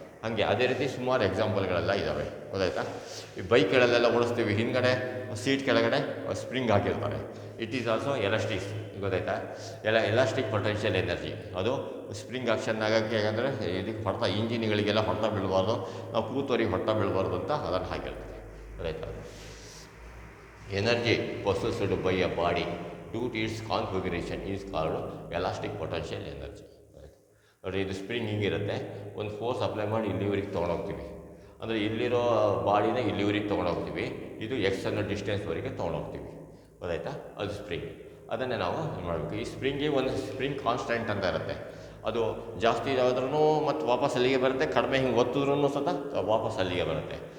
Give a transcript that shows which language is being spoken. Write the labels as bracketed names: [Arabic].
[Kannada] ಹಾಗೆ ಅದೇ ರೀತಿ ಸುಮಾರು ಎಕ್ಸಾಂಪಲ್ಗಳೆಲ್ಲ ಇದ್ದಾವೆ, ಗೊತ್ತಾಯ್ತಾ. ಈ ಬೈಕ್ಗಳಲ್ಲೆಲ್ಲ ಓಡಿಸ್ತೀವಿ, ಹಿಂದ್ಗಡೆ ಸೀಟ್ ಕೆಳಗಡೆ ಸ್ಪ್ರಿಂಗ್ ಹಾಕಿರ್ತಾರೆ. [English] it is also elastic, [Kannada] ಗೊತ್ತಾಯ್ತಾ. ಎಲಾಸ್ಟಿಕ್ ಪೊಟೆನ್ಷಿಯಲ್ ಎನರ್ಜಿ ಅದು ಸ್ಪ್ರಿಂಗ್ ಆಕ್ಷನ್ ಆಗೋಕ್ಕೆ. ಹೇಗಂದರೆ ಇದಕ್ಕೆ ಇಂಜಿನ್ಗಳಿಗೆಲ್ಲ ಹೊಡೆತ ಬೀಳಬಾರ್ದು, ನಾವು ಕೂತವರಿಗೆ ಹೊಡೆತ ಬೀಳಬಾರ್ದು ಅಂತ ಅದನ್ನು ಹಾಕಿರ್ತಾರೆ, ಗೊತ್ತಾಯ್ತಾ. [English] Energy possessed by a body due to its configuration is called elastic potential energy. [Kannada] ನೋಡಿ, ಇದು ಸ್ಪ್ರಿಂಗ್ ಹಿಂಗಿರುತ್ತೆ, ಒಂದು ಫೋರ್ಸ್ ಅಪ್ಲೈ ಮಾಡಿ ಇಲ್ಲಿವರೆಗೆ ತೊಗೊಂಡೋಗ್ತೀವಿ, ಅಂದರೆ ಇಲ್ಲಿರೋ ಬಾಡಿನ ಇಲ್ಲಿವರೆಗೆ ತೊಗೊಂಡೋಗ್ತೀವಿ, ಇದು ಎಕ್ಸ್ ಅನ್ನೋ ಡಿಸ್ಟೆನ್ಸ್ವರೆಗೆ ತೊಗೊಂಡೋಗ್ತೀವಿ, ಗೊತ್ತಾಯ್ತಾ. ಅದು ಸ್ಪ್ರಿಂಗ್. ಅದನ್ನೇ ನಾವು ಮಾಡಬೇಕು. ಈ ಸ್ಪ್ರಿಂಗಿಗೆ ಒಂದು ಸ್ಪ್ರಿಂಗ್ ಕಾನ್ಸ್ಟೆಂಟ್ ಅಂತ ಇರುತ್ತೆ, ಅದು ಜಾಸ್ತಿ ಇದಾದ್ರೂ ಮತ್ತು ವಾಪಸ್ ಅಲ್ಲಿಗೆ ಬರುತ್ತೆ, ಕಡಿಮೆ ಹಿಂಗೆ ಒತ್ತಿದ್ರೂ ಸಹ ವಾಪಸ್ ಅಲ್ಲಿಗೆ ಬರುತ್ತೆ.